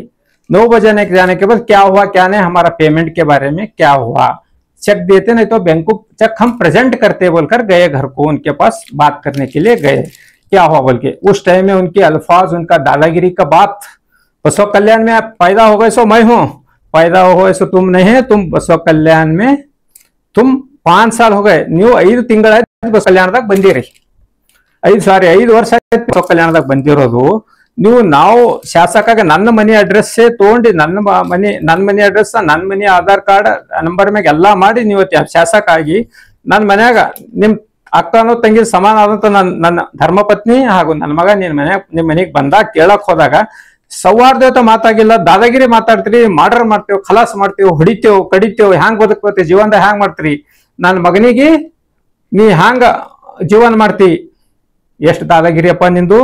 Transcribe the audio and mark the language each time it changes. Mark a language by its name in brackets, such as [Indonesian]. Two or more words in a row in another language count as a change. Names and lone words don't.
[Hindi] 9 बजे जाने के बाद क्या हुआ क्या नहीं, हमारा पेमेंट के बारे में क्या हुआ, चेक देते नहीं तो बैंक को चेक हम प्रेजेंट करते बोलकर गए घर को, उनके पास बात करने के लिए गए, क्या हुआ बोल के। उस टाइम में उनके अल्फाज, उनका दादागिरी का बात, बसव कल्याण में आप पैदा हो गए सो मैं हूं, पैदा हो गए सो तुम नहीं है, तुम बसव कल्याण में तुम 5 साल हो गए, [Kannada] ನೀವು 5 ತಿಂಗಳಾಯ್ತು ಬಸವ ಕಲ್ಯಾಣದಾಗ ಬಂದಿರಿ, 5 ವರ್ಷ ಆಯ್ತು ಬಸವ ಕಲ್ಯಾಣದಾಗ ಬಂದಿರೋದು ನೀವು. ನಾವು ಶಾಸಕಾಗ ನನ್ನ ಮನೆ ಅಡ್ರೆಸ್ ತಗೊಂಡು ನನ್ನ ಮನೆ ಅಡ್ರೆಸ್, ನನ್ನ ಮನೆ ಆಧಾರ್ ಕಾರ್ಡ್ ನಂಬರ್ ಮ್ಯಾಗ ಎಲ್ಲಾ ಮಾಡಿ ನೀವು ಶಾಸಕ ಆಗಿ ನನ್ನ ಮನ್ಯಾಗ ನಿಮ್ ಅಕ್ಕನೋ ತಂಗಿ ಸಮಾನ ಆದಂತ ನನ್ನ ಧರ್ಮಪತ್ನಿ ಹಾಗೂ ನನ್ನ ಮಗ ನಿಮ್ ಮನೆಗೆ ಬಂದಾಗ ಕೇಳಕ್ ಹೋದಾಗ ಸೌಹಾರ್ದಯುತ ಮಾತಾಗಿಲ್ಲ, ದಾದಾಗಿರಿ ಮಾತಾಡ್ತೀರಿ, ಮರ್ಡರ್ ಮಾಡ್ತೇವೆ, ಖಲಾಸ್ ಮಾಡ್ತೇವೆ, ಹೊಡಿತೇವೆ, ಕಡಿತೇವೆ, ಹ್ಯಾಂಗ್ ಬದುಕ್ತೇವೆ, ಜೀವನದಾಗ ಹ್ಯಾಂಗ್ ಮಾಡ್ತೀರಿ, ನನ್ನ ಮಗನಿಗೆ ನೀ ಹ್ಯಾಂಗ ಜೀವನ ಮಾಡ್ತಿ, ಎಷ್ಟು ದಾದಾಗಿರಿಯಪ್ಪ ನಿಂದು.